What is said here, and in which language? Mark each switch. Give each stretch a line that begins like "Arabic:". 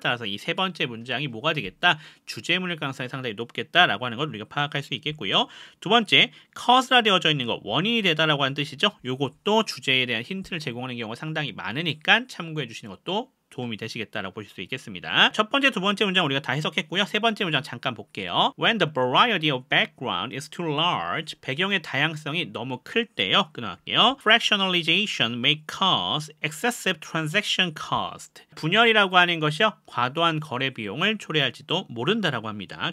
Korean: 따라서 이 세 번째 문장이 뭐가 되겠다? 주제문일 가능성이 상당히 높겠다라고 하는 걸 우리가 파악할 수 있겠고요. 두 번째, cause라 되어져 있는 거 원인이 되다라고 하는 뜻이죠. 요것도 주제에 대한 힌트를 제공하는 경우가 상당히 많으니까 참고해 주시는 것도 도움이 되시겠다라고 보실 수 있겠습니다. 첫 번째, 두 번째 문장 우리가 다 해석했고요. 세 번째 문장 잠깐 볼게요.
English: When the variety of background is too large,
Korean: 배경의 다양성이 너무 클 때요. 끊어갈게요.
English: Fractionalization may cause excessive transaction cost.
Korean: 분열이라고 하는 것이요. 과도한 거래 비용을 초래할지도 모른다라고 합니다.